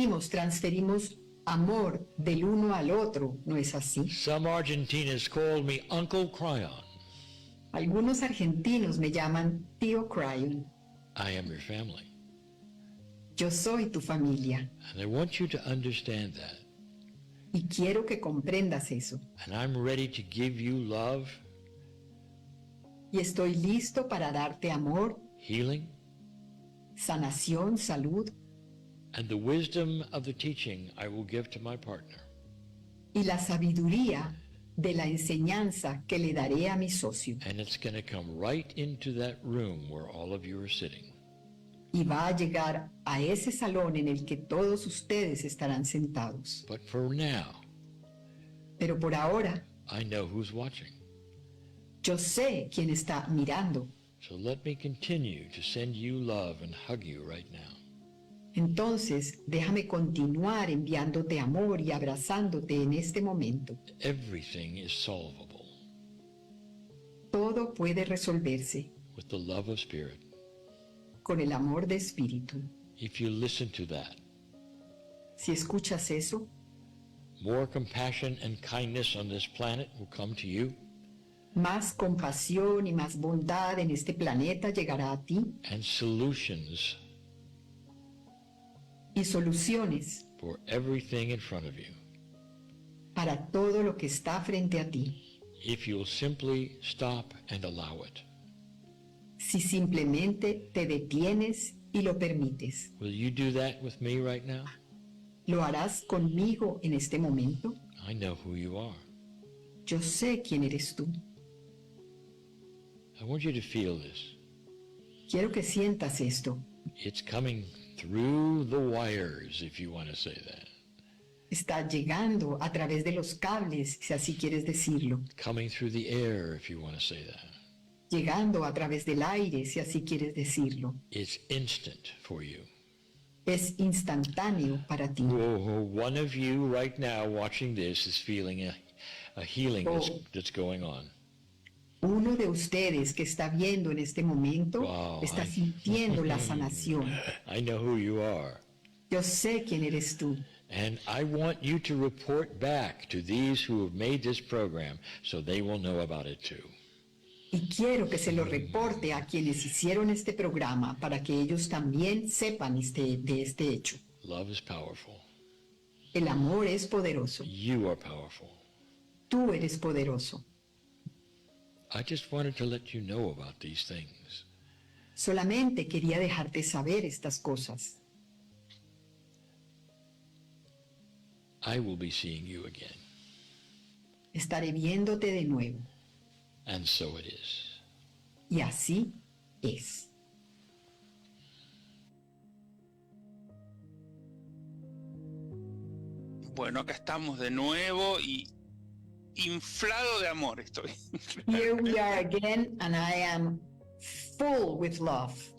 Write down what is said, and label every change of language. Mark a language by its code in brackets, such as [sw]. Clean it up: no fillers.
[es] Transferimos amor del uno al otro, ¿no es así? [en] Some Argentinians called me Uncle Kryon. [es] Algunos argentinos me llaman tío Kryon. [en] I am your family. [es] Yo soy tu familia [en] And I want you to understand that. [es] y quiero que comprendas eso. [en] And I'm ready to give you love, [es] Y estoy listo para darte amor, [en] healing, [es] sanación, salud [en] and the wisdom of the teaching I will give to my partner. [es] y la sabiduría de la enseñanza que le daré a mi socio. [en] And it's going to come right into that room where all of you are sitting. [es] Y va a llegar a ese salón en el que todos ustedes estarán sentados. [en] But for now, [es] Pero por ahora, [en] I know who's watching. [es] yo sé quién está mirando. [en] So let me continue to send you love and hug you right now. [es] Entonces, déjame continuar enviándote amor y abrazándote en este momento. [en] Everything is solvable [es] Todo puede resolverse [en] with the love of spirit. [es] con el amor de espíritu. [en] If you listen to that, [es] Si escuchas eso, [en] more compassion and kindness on this planet will come to you, [es] más compasión y más bondad en este planeta llegará a ti [en] and solutions [es] y soluciones [en] for everything in front of you. [es] para todo lo que está frente a ti. [en] If you'll simply stop and allow it. [es] Si simplemente te detienes y lo permites. [en] Will you do that with me right now? [es] ¿Lo harás conmigo en este momento? [en] I know who you are. [es] Yo sé quién eres tú. [en] I want you to feel this. [es] Quiero que sientas esto. [en] It's coming through the wires, if you want to say that. [es] Está llegando a través de los cables, si así quieres decirlo. [en] Coming through the air, if you want to say that. [es] Llegando a través del aire, si así quieres decirlo. [en] It's instant for you. [es] Es instantáneo para ti. [en] Oh, one of you right now watching this is feeling a healing that's going on. [es] Uno de ustedes que está viendo en este momento [en] Wow, [es] está sintiendo la sanación. [en] I know who you are. [es] Yo sé quién eres tú. [en] And I want you to report back to these who have made this program so they will know about it too. [es] Y quiero que se lo reporte a quienes hicieron este programa para que ellos también sepan de este hecho. [en] Love is powerful. [es] El amor es poderoso. [en] You are powerful. [es] Tú eres poderoso. [en] I just wanted to let you know about these things. [es] Solamente quería dejarte saber estas cosas. [en] I will be seeing you again. [es] Estaré viéndote de nuevo. [en] And so it is. [es] Y así es. Bueno, acá estamos de nuevo y inflado de amor estoy. [en] Here we are again, and I am full with love.